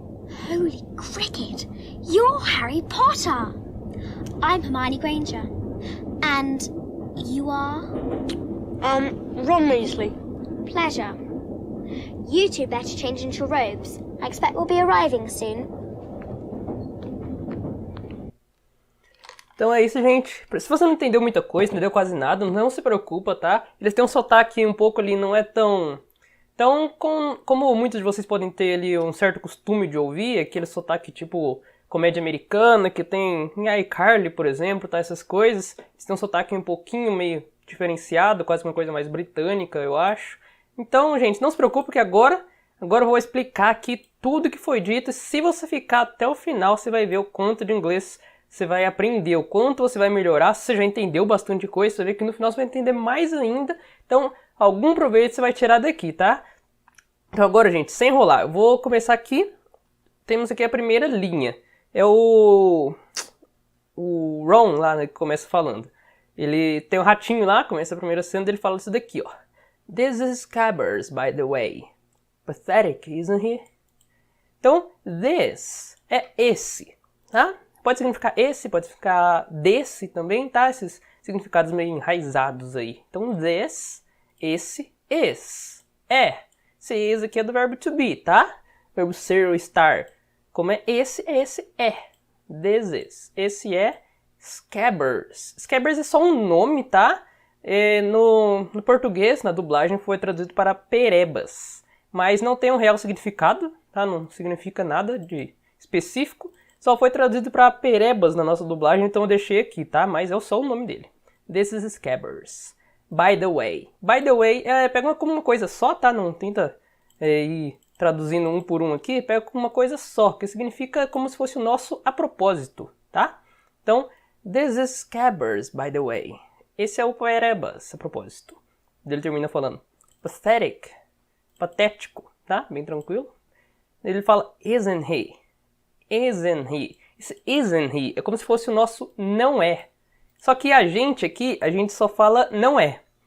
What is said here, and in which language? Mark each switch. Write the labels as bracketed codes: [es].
[en] Holy cricket! You're Harry Potter! I'm Hermione Granger. And you are? Ron Weasley. Pleasure. You two better change into robes. I expect we'll be arriving soon. [pt] Então é isso, gente. Se você não entendeu muita coisa, não entendeu quase nada, não se preocupa, tá? Eles têm um sotaque um pouco ali, não é tão como muitos de vocês podem ter ali um certo costume de ouvir, aquele sotaque tipo comédia americana, que tem em iCarly, por exemplo, tá? Essas coisas. Eles têm um sotaque um pouquinho meio diferenciado, quase uma coisa mais britânica, eu acho. Então, gente, não se preocupe que agora eu vou explicar aqui tudo que foi dito. E se você ficar até o final, você vai ver o quanto de inglês você vai aprender, o quanto você vai melhorar. Se você já entendeu bastante coisa, você vai ver que no final você vai entender mais ainda. Então, algum proveito você vai tirar daqui, tá? Então agora, gente, sem enrolar, eu vou começar aqui. Temos aqui a primeira linha. É o Ron lá, né, que começa falando. Ele tem um ratinho lá, começa a primeira cena dele fala isso daqui, ó. [en] This is Scabbers, by the way. Pathetic, isn't he? [pt] Então, this é esse, tá? Pode significar esse, pode significar desse também, tá? Esses significados meio enraizados aí. Então, this, esse, is, é. Esse is aqui é do verbo to be, tá? Verbo ser ou estar. Como é esse é. This is. Esse é Scabbers. Scabbers é só um nome, tá? No português, na dublagem, foi traduzido para perebas. Mas não tem um real significado, tá? Não significa nada de específico. Só foi traduzido para perebas na nossa dublagem, então eu deixei aqui, tá? Mas é só o nome dele. [en] This is Scabbers. By the way. [pt] By the way, pega como uma coisa só, tá? Não tenta ir traduzindo um por um aqui. Pega como uma coisa só, que significa como se fosse o nosso a propósito, tá? Então, [en] this is Scabbers, by the way. [pt] Esse é o perebas, a propósito. Ele termina falando pathetic, patético, tá? Bem tranquilo. Ele fala [en] isn't he. Isn't he. [pt] Esse isn't he é como se fosse o nosso não é. Só que a gente aqui, a gente só fala não é.